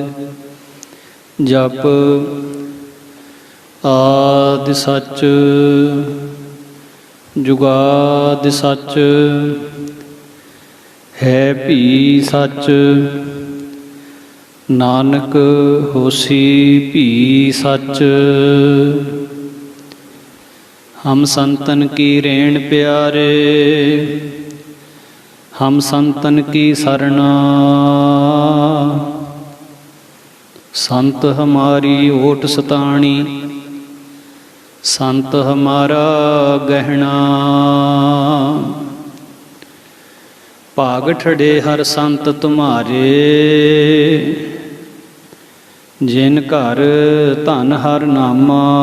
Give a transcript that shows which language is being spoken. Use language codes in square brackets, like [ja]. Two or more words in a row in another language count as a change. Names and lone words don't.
[pa] ਜਪ ਆਦਿ ਸੱਚ ਜੁਗਾਦਿ ਸੱਚ ਹੈ ਭੀ ਸੱਚ। ਨਾਨਕ ਹੋਸੀ ਭੀ ਸੱਚ। ਹਮ ਸੰਤਨ ਕੀ ਰੇਣ ਪਿਆਰੇ ਹਮ ਸੰਤਨ ਕੀ ਸਰਨਾ। ਸੰਤ ਹਮਾਰੀ ਓਟ ਸਤਾਣੀ ਸੰਤ ਹਮਾਰਾ ਗਹਨਾ। ਭਾਗ ਠੜੇ ਹਰ ਸੰਤ ਤੁਮ੍ਹਾਰੇ ਜਿਨ ਘਰ ਧਨ ਹਰ ਨਾਮਾ।